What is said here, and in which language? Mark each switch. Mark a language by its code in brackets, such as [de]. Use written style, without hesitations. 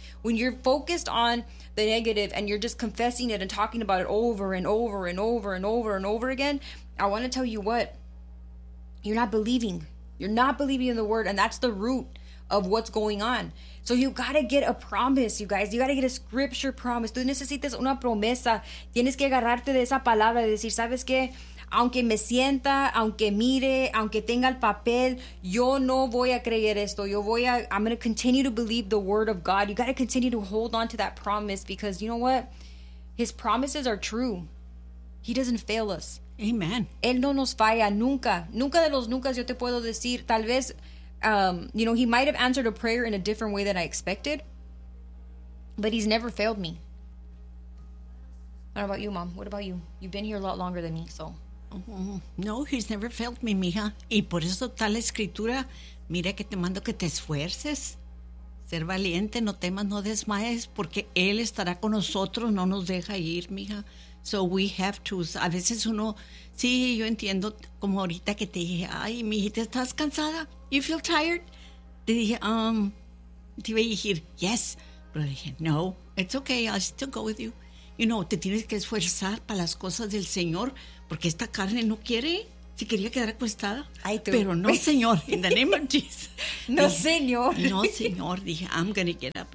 [en] When you're focused on the negative and you're just confessing it and talking about it over and over and over and over and over again, I want to tell you what, you're not believing. You're not believing in the word, and that's the root of what's going on. So you got to get a promise, you guys. You got to get a scripture promise. [es] Tú necesitas una promesa. Tienes que agarrarte de esa palabra, de decir, ¿sabes qué? Aunque me sienta, aunque mire, aunque tenga el papel, yo no voy a creer esto. [en] I'm going to continue to believe the word of God. You got to continue to hold on to that promise because you know what? His promises are true. He doesn't fail us. Amen. [es] Él no nos falla nunca. Nunca de los nunca yo te puedo decir. Tal vez, [en] you know, he might have answered a prayer in a different way than I expected. But he's never failed me. What about you, Mom? What about you? You've been here a lot longer than me, so. No, he's never failed me, [es] mija. Y por eso tal escritura, mira que te mando que te esfuerces. Ser valiente, no temas, no desmayes, porque Él estará con nosotros, no nos deja ir, mija. [en] So we have to. [es] A veces uno, sí, yo entiendo, como ahorita que te dije, ay, mijita, ¿estás cansada? [en] You feel tired? [es] Te dije, te iba a decir, [en] yes. [es] Pero dije, no, [en] it's okay, I'll still go with you. You know, [es] te tienes que esforzar para las cosas del Señor, porque esta carne no quiere. Se quería quedar acostada. Ay, tú. Pero no, Señor. [en] In the name of Jesus. [es] No, dije, Señor. No, Señor. Dije, [en] I'm going to get up.